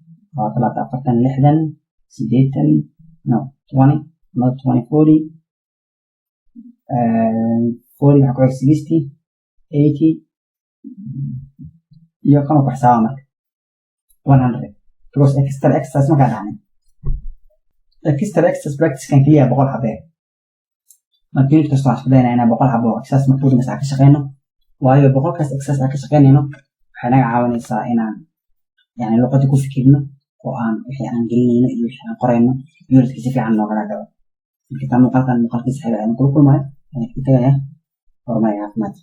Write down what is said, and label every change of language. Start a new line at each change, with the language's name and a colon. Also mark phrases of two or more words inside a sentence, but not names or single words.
Somali: 40 waxaa ku xig 60 80 iyo kama ku xisaaba marka 100 because
English: extra exercise
Somali: markaa dhacnay
English: extra exercise
Somali: practice kan keliya 100 xabee marka unit kasta waxaan isku daynaa inaan 100 xabo exercise marka ugu dambeysa ka shaqeyno waayo 100kaas exercise aan ka shaqeynayno waxay naga caawinaysaa inaan yani luqadda ku fikirno oo aan wixii aan gelinayno iyo wixii aan qorayno unit-ka si fiican noogala galo marka taa muuqaalkiisa xiriir ayaan kula kulmayo ayaan ku tagayaa horumar caafimaad